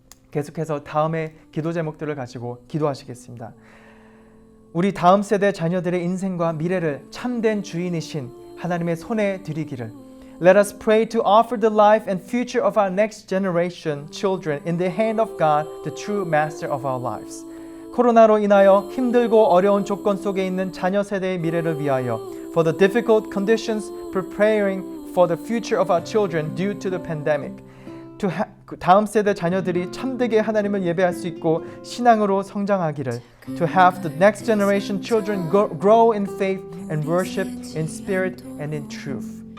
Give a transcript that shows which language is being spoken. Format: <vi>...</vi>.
<ko>계속해서 다음의 기도 제목들을 가지고 기도하시겠습니다. 우리 다음 세대 자녀들의 인생과 미래를 참된 주인이신 하나님의 손에 드리기를.</ko> <en>Let us pray to offer the life and future of our next generation children in the hand of God, the true master of our lives.</en> <ko>코로나로 인하여 힘들고 어려운 조건 속에 있는 자녀 세대의 미래를 위하여</ko> <en>for the difficult conditions preparing for the future of our children due to the pandemic.</en> <ko>다음 세대 자녀들이 참되게 하나님을 예배할 수 있고 신앙으로 성장하기를.</ko> <en>To have the next generation children grow in faith and worship in spirit and in truth.</en>